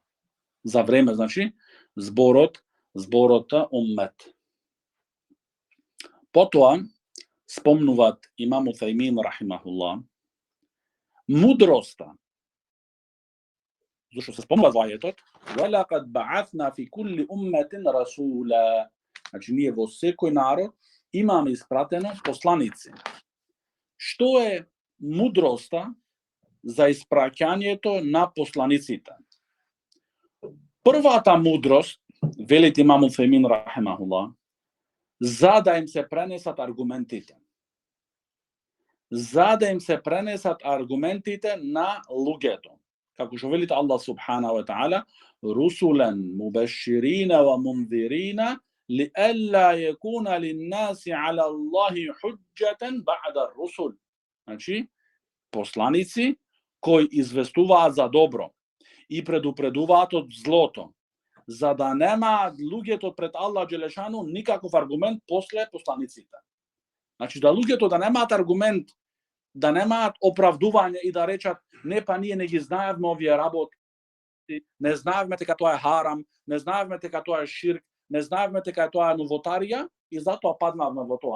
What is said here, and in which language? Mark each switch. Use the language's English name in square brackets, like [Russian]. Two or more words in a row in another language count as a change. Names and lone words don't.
[Macedonian] За време, значи, зборота уммет. Потоа, спомнуваат имам Уфеймин рахимахуллах, мудроста. Зашто се спомнува во ајетот, [Arabic] وَلَقَدْ بَعَثْنَا فِي كُلِّ أُمَّةٍ رَسُولًا. [Macedonian] Значи, ние во секој народ имаме испратено посланици. Што е мудроста за испраќањето на посланиците? Првата мудрост, велит имам Уфеймин рахимахуллах, за да им се пренесат аргументите. За да им се пренесат аргументите на луѓето. Како што велит [Arabic] الله سبحانه وتعالى رسلا مبشرين ومنذرين لئلا يكون للناس على الله حجة بعد الرسل. [Macedonian] Значи, посланици кои известуваат за добро и предупредуваат од злото, за да немаат луѓето пред [Arabic] الله جل شأنه [Macedonian] никаков аргумент после посланиците. Значи да луѓето да немаат аргумент, да немаат оправдување и да речат не па ние не ги знаевме овие работи, не знаевме дека тоа е харам, не знаевме дека тоа е ширк, не знаевме дека тоа е новотарија и затоа паднавме во тоа.